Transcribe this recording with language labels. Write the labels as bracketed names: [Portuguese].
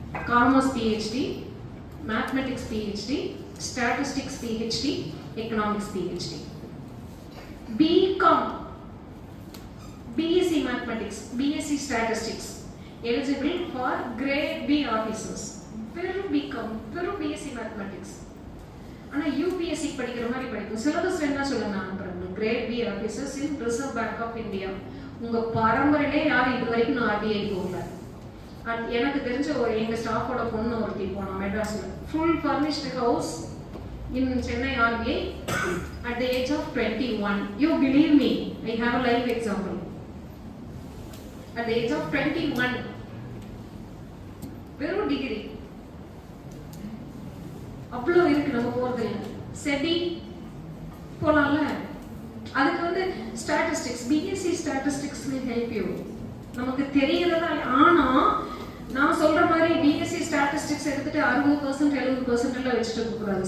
[English] Commerce PhD, mathematics PhD, statistics PhD, economics PhD, BCom, BSc Mathematics, BSc Statistics, eligible for Grade B officers. [Tamil] வெறும் BCom, வெறும் BSc Mathematics. ஆனா UPSC படிக்கிற மாதிரி படிக்கும். Syllabus வேணா சொல்லுங்க, நான் அனுப்புறேன். [English] Grade B officers in Reserve Bank of India. [Tamil] உங்க பரம்பரையிலே யாரும் இது வரைக்கும் நான் RBI போகல. எனக்கு தெரிஞ்ச எங்க ஸ்டாஃபோட பொண்ணு ஒருத்தி போனா மெட்ராஸ்ல. [English] Full furnished house in Chennai RBI at the age of 21. You believe me, I have a live example. At the age of 21, [Tamil] வெறும் டிகிரி. அவ்வளோ இருக்கு நம்ம போறது. செபி போலாம்ல, அதுக்கு வந்து statistics, BSc statistics help you. நமக்கு தெரியறதா. ஆனா நான் சொல்ற மாதிரி பிஎஸ்சி ஸ்டாட்டிஸ்டிக்ஸ் எடுத்துட்டு 60% 70% எல்லாம் வச்சுட்டு இருக்கக்கூடாது.